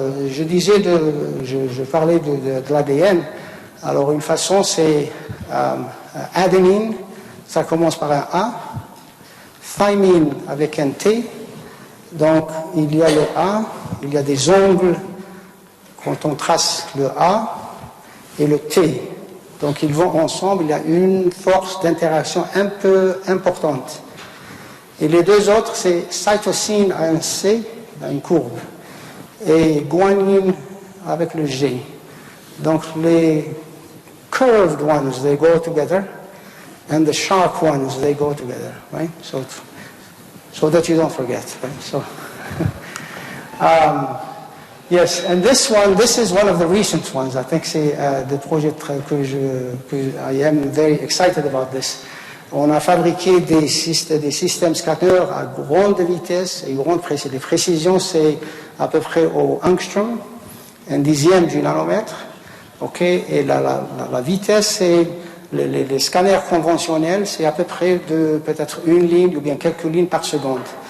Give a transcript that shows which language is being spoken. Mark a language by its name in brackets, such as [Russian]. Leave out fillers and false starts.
[French] Je parlais de l'ADN. Alors une façon, c'est adénine, ça commence par un A, thymine avec un T, donc il y a le A, il y a des ongles quand on trace le A et le T. Donc ils vont ensemble, il y a une force d'interaction un peu importante. Et les deux autres, c'est cytosine à un C, une courbe, et guanine avec le G. Donc les [English] curved ones, they go together, and the sharp ones, they go together, right? So that you don't forget, right? So, yes, and this is one of the recent ones. I think [French] c'est des projets [English] I am very excited about this. [French] On a fabriqué des systèmes scanners à grande vitesse et grande précision. Les précisions, c'est à peu près au angstrom, un dixième du nanomètre. Okay? Et la vitesse, c'est les scanners conventionnels, c'est à peu près de peut-être une ligne ou bien quelques lignes par seconde.